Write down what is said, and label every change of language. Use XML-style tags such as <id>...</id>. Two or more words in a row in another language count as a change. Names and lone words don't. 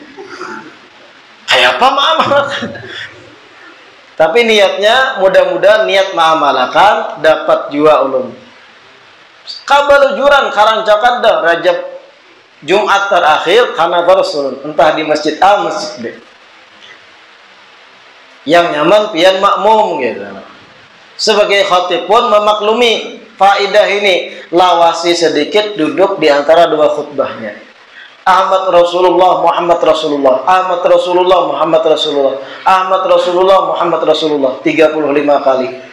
<bjn>Kayak apa ma'amalakan? Tapi niatnya mudah-mudahan niat ma'amalakan dapat jua ulun. Kabalujuran karancakan dah Rajab Jumat terakhir karena terus ulun entah di masjid A masjid B. Yang nyaman pian makmum gitu.</bjn> <id>Sebagai khatib pun memaklumi faedah ini, lawasi sedikit duduk di antara dua khutbahnya. Ahmad Rasulullah, Muhammad Rasulullah, Ahmad Rasulullah, Muhammad Rasulullah, Ahmad Rasulullah, Muhammad Rasulullah 35 kali.</id>